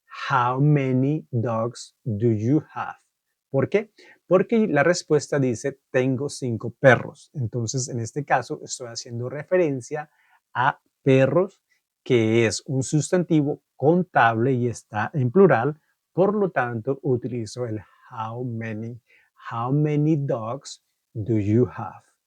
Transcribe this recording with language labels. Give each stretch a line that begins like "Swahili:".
English: How many dogs do you have?
Spanish: ¿Por qué? Porque la respuesta dice, tengo 5 perros. Entonces, en este caso, estoy haciendo referencia a perros, que es un sustantivo contable y está en plural. Por lo tanto, utilizo el
English: how many. How many dogs do you have?